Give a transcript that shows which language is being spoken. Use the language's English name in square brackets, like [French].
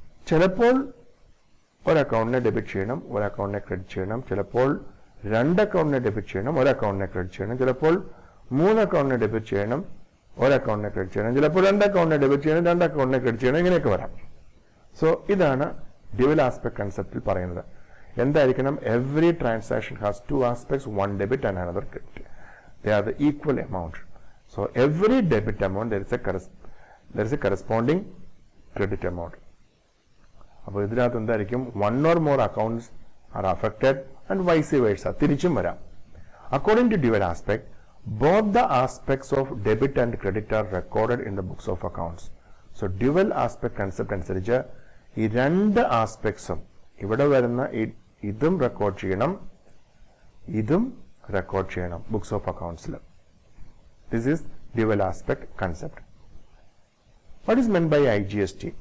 [Malayalam] ചിലപ്പോൾ ഒരു അക്കൗണ്ടിനെ ഡെബിറ്റ് ചെയ്യണം, ഒരു അക്കൗണ്ടിനെ ക്രെഡിറ്റ് ചെയ്യണം. ചിലപ്പോൾ 2 അക്കൗണ്ടിനെ ഡെബിറ്റ് ചെയ്യണം, ഒരു അക്കൗണ്ടിനെ ക്രെഡിറ്റ് ചെയ്യണം. ചിലപ്പോൾ 3 അക്കൗണ്ടിനെ ഡെബിറ്റ് ചെയ്യണം, ഒരു അക്കൗണ്ടിനെ ക്രെഡിറ്റ് ചെയ്യണം. ചിലപ്പോൾ 2 അക്കൗണ്ടിനെ ഡെബിറ്റ് ചെയ്യണം, 2 അക്കൗണ്ടിനെ ക്രെഡിറ്റ് ചെയ്യണം. ഇങ്ങനെയൊക്കെ വരാം. സോ ഇതാണ് ഡ്യുവൽ ആസ്പെക്ട് കൺസെപ്റ്റിൽ പറയുന്നത്. എന്തായിരിക്കണം? [English] Every transaction has 2 aspects, one debit and another credit. They are the equal amount. So every debit amount there is a corresponding credit amount. [Malayalam] അപ്പോൾ ഇതിനകത്ത് എന്തായിരിക്കും? [English] 1 or more accounts are affected and vice versa. [Malayalam] തിരിച്ചും വരാം. [English] According to dual aspect, both the aspects of debit and credit are recorded in the books of accounts. [Malayalam] So dual aspect concept അനുസരിച്ച് ഈ 2 ആസ്പെക്ട്സും ഇവിടെ വരുന്ന ഇതും റെക്കോർഡ് ചെയ്യണം, ഇതും record ചെയ്യണം books of അക്കൗണ്ട്സിൽ. [English] This is dual aspect concept. What is meant by IGST?